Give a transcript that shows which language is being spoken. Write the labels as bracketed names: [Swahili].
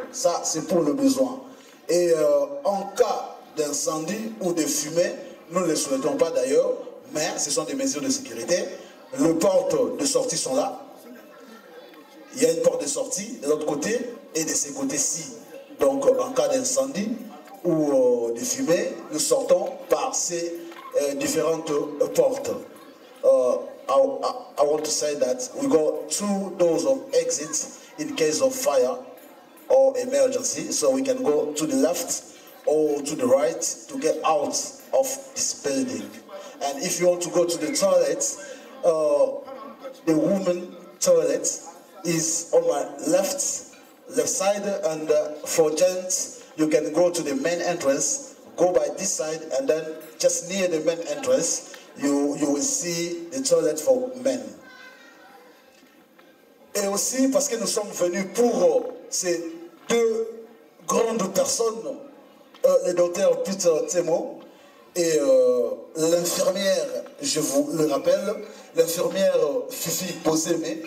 [French] Ça, c'est pour le besoin. Et en cas d'incendie ou de fumée, nous ne le souhaitons pas d'ailleurs, mais ce sont des mesures de sécurité. Les portes de sortie sont là. Il y a une porte de sortie de l'autre côté et de ce côté-ci. Donc, en cas d'incendie ou de fumée, nous sortons par ces différentes portes. [English] I want to say that we got 2 doors of exit in case of fire or emergency, so we can go to the left or to the right to get out of this building. And if you want to go to the toilet, the woman toilet is on my left side, and for gents, you can go to the main entrance, go by this side, and then just near the main entrance, you will see the toilet for men. [French] Et aussi parce que nous sommes venus pour ces deux grandes personnes, le docteur Peter Temo et l'infirmière, je vous le rappelle, l'infirmière Fifi Bozeme.